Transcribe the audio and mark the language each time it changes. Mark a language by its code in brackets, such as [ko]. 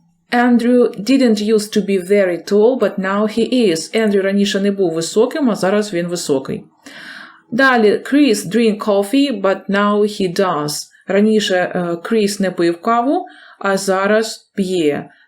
[en] Andrew didn't used to be very tall, but now he is. [uk] Ендрю раніше не був високим, а зараз він високий. [en] Далі, Chris drink coffee, but now he does. [uk] Раніше Кріс не пив каву, а зараз п'є.